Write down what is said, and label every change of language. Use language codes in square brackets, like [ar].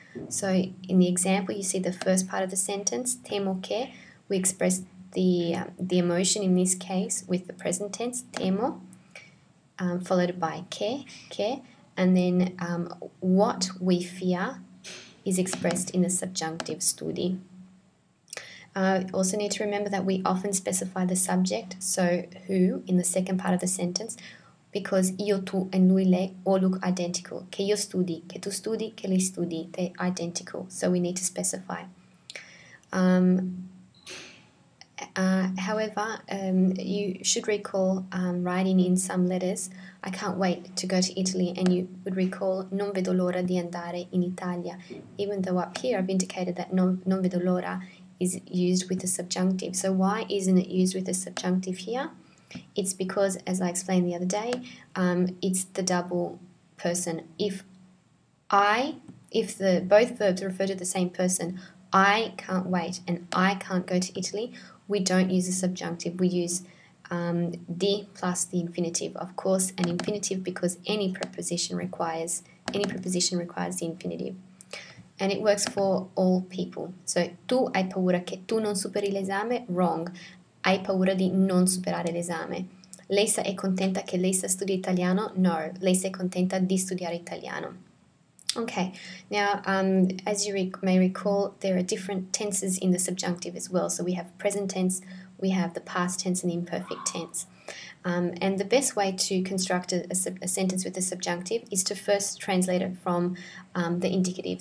[en] So in the example, you see the first part of the sentence, [it] temo que, [en] we express the emotion in this case with the present tense, temo, followed by que, and then what we fear is expressed in the subjunctive studi. Also need to remember that we often specify the subject, so who, in the second part of the sentence, because io, tu, and lui, lei all look identical. [it] Che io studi, che tu studi, che lei studi, [en] they're identical, so we need to specify. However, you should recall writing in some letters, I can't wait to go to Italy, and you would recall [it] non vedo l'ora di andare in Italia, [en] even though up here I've indicated that non vedo l'ora is used with the subjunctive. So why isn't it used with the subjunctive here? It's because, as I explained the other day, it's the double person. If both verbs refer to the same person, I can't wait and I can't go to Italy, we don't use the subjunctive. We use di plus the infinitive, of course, an infinitive because any preposition requires the infinitive. And it works for all people. [it] So, tu hai paura che tu non superi l'esame? [en] Wrong. [it] Hai paura di non superare l'esame. Lei è contenta che lei studia italiano? No. Lei è contenta di studiare italiano. [en] Okay, now as you may recall, there are different tenses in the subjunctive as well. So we have present tense, we have the past tense and the imperfect tense. And the best way to construct a sentence with the subjunctive is to first translate it from the indicative.